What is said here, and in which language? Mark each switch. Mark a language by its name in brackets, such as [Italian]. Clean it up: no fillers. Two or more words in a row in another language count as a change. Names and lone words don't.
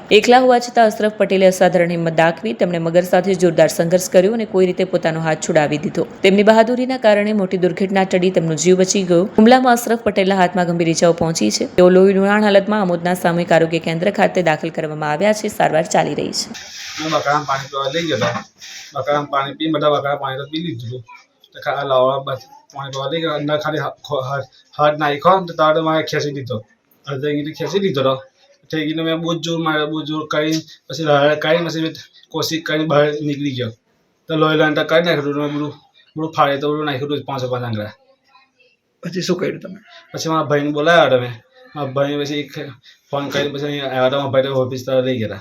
[Gujarati] એકલા હોવા છતાં અશરફ પટેલે અસાધારણ હિંમત દાખવી તેમણે મગર સાથે જોરદાર સંઘર્ષ કર્યો અને કોઈ રીતે પોતાનો હાથ છોડાવી દીધો। તેમની બહાદુરીના કારણે મોટી દુર્ઘટના ટળી તેમનો જીવ બચી ગયો। હુમલામાં અશરફ પટેલના હાથમાં ગંભીર ઇજાઓ પહોંચી છે। તેઓ લોહી લુહાણ હાલતમાં આમોદના સામૂહિક આરોગ્ય કેન્દ્ર ખાતે દાખલ કરવામાં આવ્યા છે। સારવાર ચાલી રહી છે। મેં બકરા પાણી પીવા લઈ ગયો બકરા પાણી પી બડા બકરા પાણી તો પી લીધું તો ખા લાવા બસ પાણી પીવા લઈ ગયો અંદર ખાલી હાથ નાખો તો તારે મેં ખેંચી લીધો અર્ધે ગીલી ખેંચી લીધો તો થઈ ગઈને મેં બહુ જોર માર્યો બહુ જોર કરી પછી કાઢી પછી કોશિશ કરીને બહાર નીકળી ગયો તો લોહી લાંટા કાઢી નાખ્યું મેં બધું ફાડે તો બધું નાખ્યું 5-5 આંગળા। પછી શું કર્યું તમે? પછી મારા ભાઈને બોલાવ્યા તમે મારા ભાઈ પછી ફોન કરી પછી આવ્યા તો મારા ભાઈ ઓફિસ તરફ લઈ ગયા।